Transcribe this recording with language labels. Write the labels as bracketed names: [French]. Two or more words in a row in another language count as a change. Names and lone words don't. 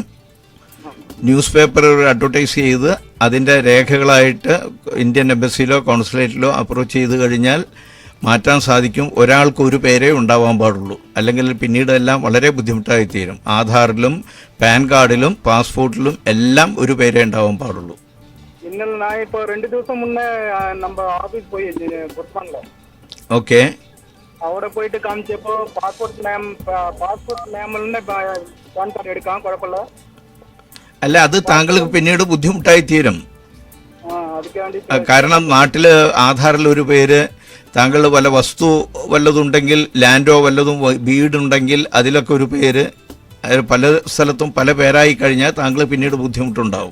[English] news paper advertise [Malayalam] ചെയ്ത് അതിൻ്റെ രേഖകളായിട്ട് ഇന്ത്യൻ എംബസിയിലോ കോൺസുലേറ്റിലോ അപ്രോച്ച് ചെയ്ത് കഴിഞ്ഞാൽ മാറ്റാൻ സാധിക്കും. ഒരാൾക്ക് ഒരു പേരേ ഉണ്ടാവാൻ പാടുള്ളൂ. അല്ലെങ്കിൽ പിന്നീട് എല്ലാം വളരെ ബുദ്ധിമുട്ടായി തീരും. ആധാറിലും പാൻ കാർഡിലും പാസ്പോർട്ടിലും എല്ലാം ഒരു പേരേ ഉണ്ടാവാൻ പാടുള്ളൂ. [Tamil] இன்னும் நான் இப்போ 2 திவசம் முன்னே நம்ம ஆஃபீஸ் போய் புஷ்பான்ல [Malayalam] ഓക്കെ. അവിടെ പോയിട്ട് കാണിച്ചപ്പോ [English] passport name PAN card [Malayalam] എടുക്കാം, കുഴപ്പമില്ല. അല്ല, അത് താങ്കൾക്ക് പിന്നീട് ബുദ്ധിമുട്ടായി തീരും. അതിക്ക് വേണ്ടി കാരണം നാട്ടിൽ ആധാറിൽ ഒരു പേര്, താങ്കൾ വല്ല വസ്തു വല്ലതുണ്ടെങ്കിൽ, ലാൻഡോ വല്ലതും വീടുണ്ടെങ്കിൽ അതിലൊക്കെ ഒരു പേര്, പല സ്ഥലത്തും പല പേരായി കഴിഞ്ഞാൽ താങ്കൾ പിന്നീട് ബുദ്ധിമുട്ടുണ്ടാവും.